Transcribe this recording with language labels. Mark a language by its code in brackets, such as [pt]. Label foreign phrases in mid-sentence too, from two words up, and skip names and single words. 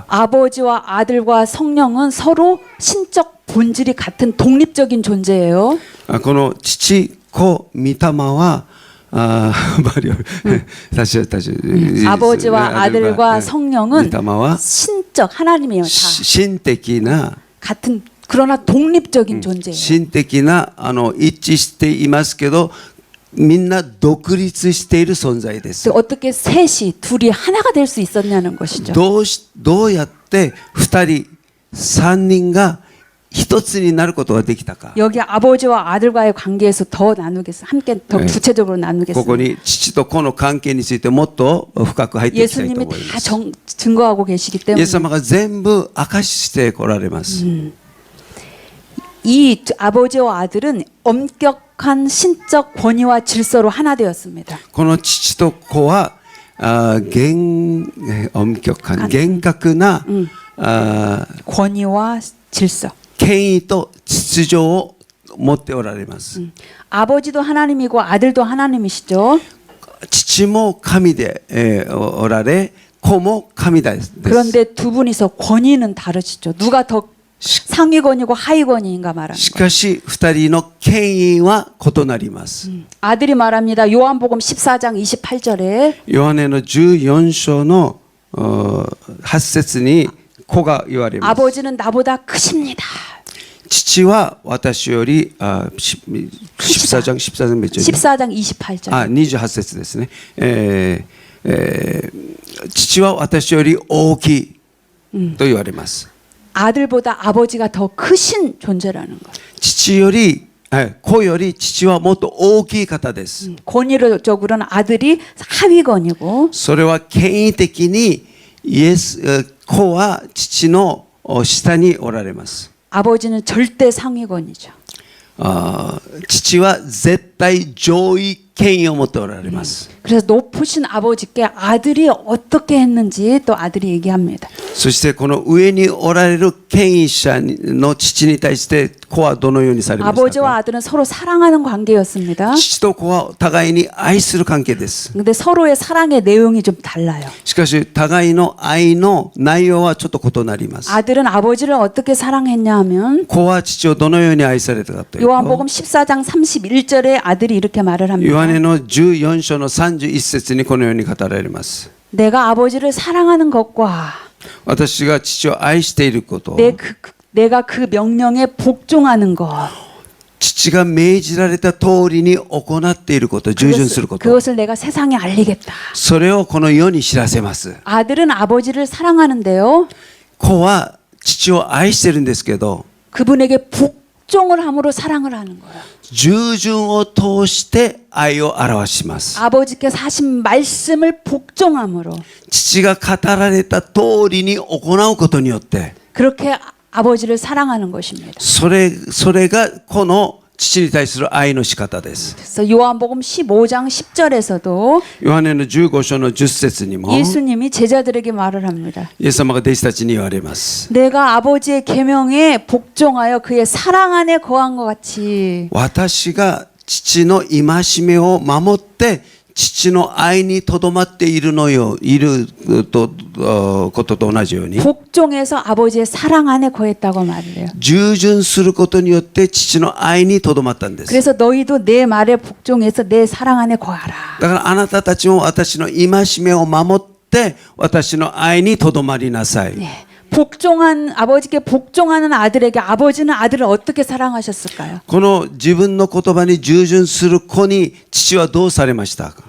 [ko] 아버지와 아들과 성령은 서로 신적 본질이 같은 독립적인 존재예요. [ja] この父子御霊は [ko] 아버지와 아들과 성령은 [ja] 御霊は [ko] 신적 하나님이에요. 다 [ja] 心的な [ko] 같은 그러나 독립적인 존재예요. [ja] 心的な一致していますけどみんな独立している存在です。 [ko] 어떻게 셋이 둘이 하나가 될 수 있었냐는 것이죠. [ja] どうやって2人3人が一つになることができたか。 [ko] 여기 아버지와 아들과의 관계에서 더 나누겠습니다. 함께 더 구체적으로 [ja] ここ [ko] 나누겠습니다. [ja] に父と子の関係についてもっと深く入っていきたいと [ko] 예수님이 [ja] 思いま [ko] 다 [ja] す。 [ko] 증거하고 계시기 [ja] イエ [ko] 때문에 [ja] ス様が全部明かししてこられます。 [ko] 이 아버지와 아들은 엄격한 신적 권위와 질서로 하나 되었습니다. [ja] この父と子は厳格な [ko] 권위와 질서. [ja] 権威と秩序を持っておられます。 [ko] 아버지도 하나님이고 아들도 하나님이시죠. [ja] 父も神でおられ、子も神です。 [ko] 그런데 두 분이서 권위는 다르시죠. 누가 더 상위권이고 하위권인가 말합니다. [ja] しかし二人の権威は異なります。 [ko] 아들이 말합니다. 요한복음 14장 28절에 [ja] ヨハネの14章の8節に子が言われます。 [ko] 아버지는 나보다 크십니다. [ja] 父は私より [ko] 14章 몇 절? 14장 28절. [ja] 28 節ですね。父は私より大きいと言われます。 [ko] 아들보다 아버지가 더 크신 존재라는 거. [ja] 父より子より父はもっと大きい方です。 [ko] 권위적으로는 아들이 하위권이고 [ja] それは権威的に子は父の下におられます。 [ko] 아버지는 절대 상위권이죠. [ja] 父は絶対上位権威を持っておられます。 [ko] 그래서 높으신 아버지께 아들이 어떻게 했는지 또 아들이 얘기합니다. [ja] そしてこの上におられる権威者の父に対して子はどのようにされました [ko] 아버지와 [ja] か。 [ko] 아들은 서로 사랑하는 관계였습니다. [ja] 父と子は互いに愛する関係です。 [ko] 근데 서로의 사랑의 내용이 좀 달라요. [ja] しかし互いの愛の内容はちょっと異なります。 [ko] 아들은 아버지를 어떻게 사랑했냐 하면 [ja] 子は父をどのように愛されたかというと [ko] 요한복음 14장 31절에 아들이 이렇게 말을 [ja] ヨ [ko] 합니다. [ja] ハネの14章の31節にこのように語られます。 [ko] 내가 아버지를 사랑하는 것과 [ja] 私が父を愛していること、 [ko] 내가 그 명령에 복종하는 것 [ja] 父が命じられた通りに行っていること、従順すること、 [ko] 그것을 내가 세상에 알리겠다. [ja] それをこの世に知らせます。 [ko] 아들은 아버지를 사랑하는데요. [ja] 子は父を愛してるんですけど、 [ko] 그분에게 복종을 함으로 사랑을 하는 거예요. [ja] 従順を通して愛を表します。 [ko] 아버지께서 하신 말씀을 복종함으로 [ja] 父が語られた通りに行うことによって、 [ko] 그렇게 아버지를 사랑하는 것입니다. [ja] それがこの父に対する愛の仕方です。 [ko] 그래서 요한복음 15장 10절에서도 [ja] ヨハネの15章の10節にも [ko] 예수님이 제자들에게 말을 합니다. [ja] イエス様が弟子たちに言われます。 [ko] 내가 아버지의 계명에 복종하여 그의 사랑 안에 거한 것 같이 [ja] 私が父の戒めを守って父の愛にとどまっていることと同じように [ko] 복종해서 아버지의 사랑 안에 거했다고 말을 해요. [ja] 従順することによって父の愛にとどまったんです。 [ko] 그래서 너희도 내 말에 복종해서 내 사랑 안에 거하라. [ja] だからあなたたちも私の戒めを守って私の愛にとどまりなさい。 [ko] 네. 아버지께 복종하는 아들에게 아버지는 아들을 어떻게 사랑하셨을까요? [ja] この自分の言葉に従順する子に父はどうされましたか。